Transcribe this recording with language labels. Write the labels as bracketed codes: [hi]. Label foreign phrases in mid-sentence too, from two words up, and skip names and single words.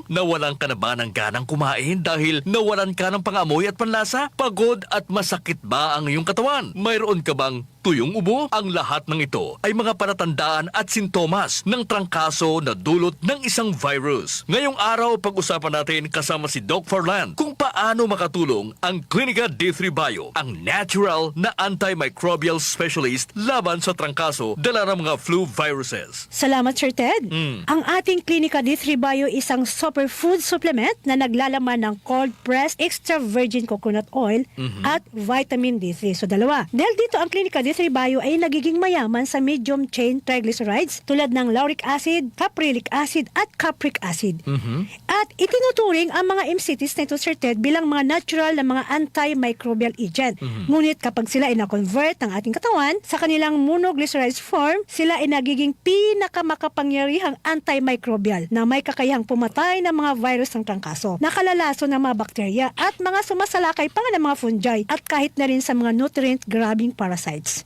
[tl] Nawalan ka na ba ng ganang kumain dahil nawalan ka ng pangamoy at panlasa? Pagod at masakit ba ang iyong katawan? Mayroon ka bang tuyong ubo? Ang lahat ng ito ay mga palatandaan at sintomas ng trangkaso na dulot ng isang virus. Ngayong araw, pag-usapan natin kasama si Doc Farland kung paano makatulong ang Clinica D3 Bio, ang natural na [en] antimicrobial specialist [tl] laban sa trangkaso dala ng mga [en] flu viruses. [tl] Salamat Sir Ted. Ang ating Clinica D3 Bio isang [en] superfood supplement [tl] na naglalaman ng [en] cold pressed extra virgin coconut oil [tl] at [en] vitamin D3. [tl] So dalawa. Dahil dito ang Clinica D3 Bio ay nagiging mayaman sa [en] medium chain triglycerides [tl] tulad ng [en] lauric acid, caprylic acid [tl] at [en] capric acid. [tl] At itinuturing ang mga MCTs na ito Sir Ted bilang mga natural na mga [en] antimicrobial agent. [tl] Ngunit kapag sila ay na-convert ng ating katawan sa kanilang [en] monoglycerized form, [tl] sila ay nagiging pinakamakapangyarihang antimicrobial na may kakayahang pumatay ng mga virus ng trangkaso, nakalalaso ng mga bakterya at mga sumasalakay pa nga ng mga fungi at kahit na rin sa mga [en] nutrient-grabbing parasites.